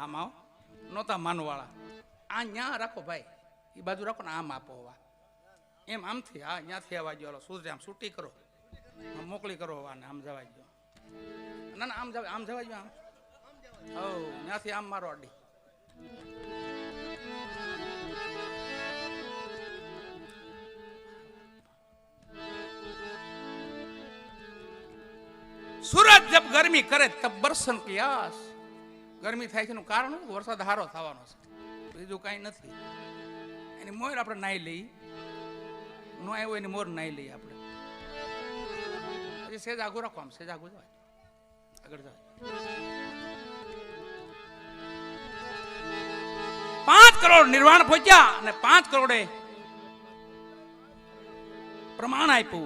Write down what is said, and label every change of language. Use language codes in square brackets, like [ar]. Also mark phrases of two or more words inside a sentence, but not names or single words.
[gu] હામાં નહોતા માનવાળા. આ ન્યા રાખો ભાઈ, એ બાજુ રાખો ને, આમ આપો એમ આમથી આ ન્યાથી આવવા ગયો સૂર્ય આમ છૂટી કરો, મોકલી કરો, આમ જવા ગયો. ના ના આમ જવા, આમ જવા ગયો, આમ ત્યાંથી આમ મારો અડી. [hi] सूरज जब गर्मी करे तब बरसन प्यास. [gu] गर्मी થાય છે એનું કારણ વરસાદ હારો થવાનો છે, બીજું કાંઈ નથી. એની મોર આપણે નાઈ લઈ, નો આવ્યો એની મોર નાઈ લઈએ આપણે. હજી સેજ આગળ રાખો, આમ સેજ આગળ જવાય, આગળ જવાય. 5 કરોડ નિર્વાણ પહોંચ્યા અને 5 કરોડે પ્રમાણ આપ્યું.